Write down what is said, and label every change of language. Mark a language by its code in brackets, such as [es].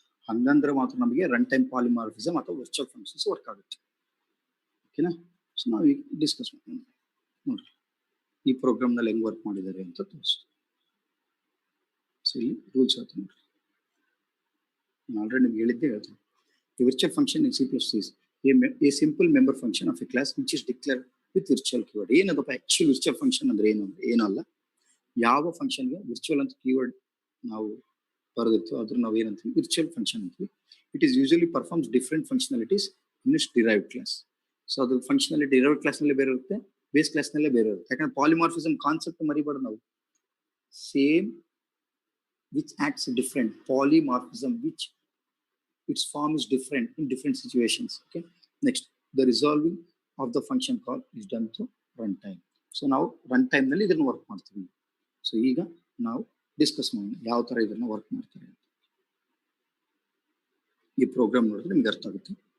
[kn] ಹಂಗಂದ್ರೆ ಮಾತ್ರ ನಮಗೆ ರನ್ ಟೈಮ್ ಪಾಲಿಮಾರ್ಫಿಸಮ್ ಅಥವಾ ವರ್ಚುವಲ್ ಫಂಕ್ಷನ್ಸ್ ವರ್ಕ್ ಆಗುತ್ತೆ. ಓಕೆನಾ? ಸೊ ನಾವು ಈಗ ಡಿಸ್ಕಸ್ ಮಾಡೋಣ. ನೋಡ್ರಿ, ಈ ಪ್ರೋಗ್ರಾಮ್ ನಲ್ಲಿ ಹೆಂಗ್ ವರ್ಕ್ ಮಾಡಿದ್ದಾರೆ ಅಂತ ತೋರಿಸ್ತೀವಿ. ಸೊ ಇಲ್ಲಿ ರೂಲ್ಸ್ ಹೇಳ್ತೀನಿ ನೋಡ್ರಿ, ನಾನು ಆಲ್ರೆಡಿ ನಿಮ್ಗೆ ಹೇಳಿದ್ದೆ ಹೇಳ್ತೀನಿ. [en] The virtual function in C++ is a simple member function of a class which is declared with virtual keyword. [kn] ಏನದಪ್ಪ actual virtual function ಅಂದ್ರೆ ಏನು ಅಂದ್ರೆ ಏನಲ್ಲ, ಯಾವ ಫಂಕ್ಷನ್ಗೆ ವಿರ್ಚುವಲ್ ಅಂತ ಕೀವರ್ಡ್ ನಾವು ಬರೆದಿರ್ತೀವಿ ಅದ್ರ ನಾವು ಏನಂತೀವಿ, ವಿರ್ಚುವಲ್ ಫಂಕ್ಷನ್ ಅಂತೀವಿ. [en] It is usually performs different functionalities in its derived class. [kn] So ಅದು ಫಂಕ್ಷನಾಲಿಟಿ ಡಿರೈವ್ಡ್ ಕ್ಲಾಸ್ ನಲ್ಲಿ ಬೇರೆ ಇರುತ್ತೆ, ಬೇಸ್ ಕ್ಲಾಸ್ ನಲ್ಲೇ ಬೇರೆ ಇರುತ್ತೆ. ಯಾಕಂದ್ರೆ ಪಾಲಿಮಾರ್ಫಿಸಮ್ ಕಾನ್ಸೆಪ್ಟ್ ಮರಿಬಾರ್ದು ನಾವು. [en] Same which acts different, polymorphism which its form is different in different situations. Okay, next, the resolving of the function call is done through runtime. [kn] So now runtime ನಲ್ಲಿ ಇದನ್ನ work ಮಾಡ್ತೀವಿ. So ಈಗ ನಾವು discuss ಮಾಡೋಣ ಯಾವ ತರ ಇದನ್ನ work ಮಾಡ್ತಾರೆ. ಈ ಪ್ರೋಗ್ರಾಮ್ ನೋಡಿದ್ರೆ ನಿಮ್ಗೆ ಅರ್ಥ ಆಗುತ್ತೆ.